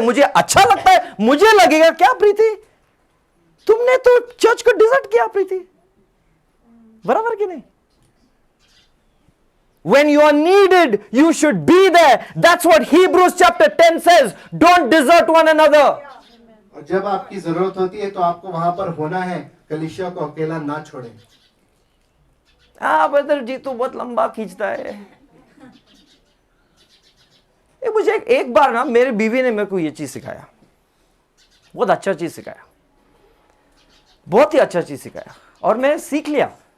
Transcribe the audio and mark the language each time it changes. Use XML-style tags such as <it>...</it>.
<hi>मुझे अच्छा लगता है, मुझे लगेगा क्या प्रीति तुमने तो चर्च को डिजर्ट किया प्रीति, बराबर कि नहीं?</hi> <en>When you are needed, you should be there. That's what Hebrews chapter 10 says. Don't desert one another.</en> <hi>और जब आपकी जरूरत होती है तो आपको वहां पर होना है, कलीसिया को अकेला ना छोड़े। ब्रदर जी तो बहुत लंबा खींचता है। मुझे एक बार ना मेरे बीवी ने मेरे को ये चीज सिखाया, बहुत अच्छा चीज सिखाया, बहुत ही अच्छा चीज सिखाया, और मैं सीख लिया।</hi>